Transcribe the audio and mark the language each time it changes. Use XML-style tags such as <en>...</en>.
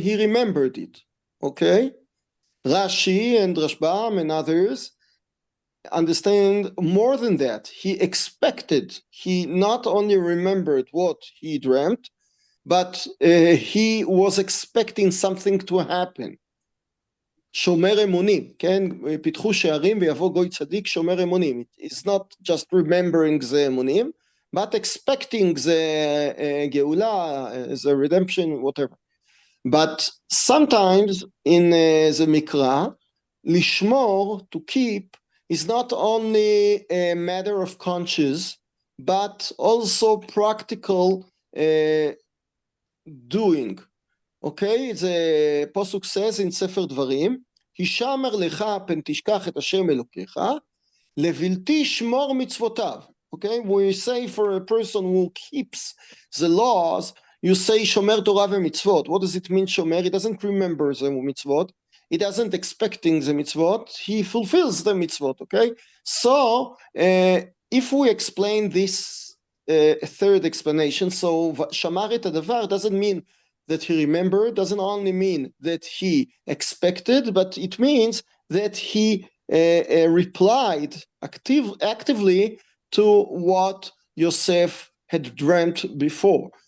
<en>He remembered it. Okay? Rashi and Rashbam and others understand more than that. He expected, he not only remembered what he dreamt, but he was expecting something to happen.</en> <he>שומר אמונים, כן? פיתחו שערים ויבוא גוי צדיק שומר אמונים.</he> <en>It's not just remembering the אמונים, but expecting the גאולה, the redemption, whatever. But sometimes in the Mikra, לשמור, to keep, is not only a matter of conscience, but also practical doing. Okay, the posuk says in Sefer Dvarim,</en> <he>הישמר לך פן תשכח את השם אלוקיך, לבלתי שמור מצוותיו.</he> <en>Okay, we say for a person who keeps the laws, you say shomer Torah v'mitzvot. What does it mean shomer? He doesn't remember the mitzvot. He doesn't expecting the mitzvot. He fulfills the mitzvot. Okay, so if we explain this third explanation, so shamar et hadavar doesn't mean that he remembered, doesn't only mean that he expected, but it means that he replied actively to what Yosef had dreamt before.</en>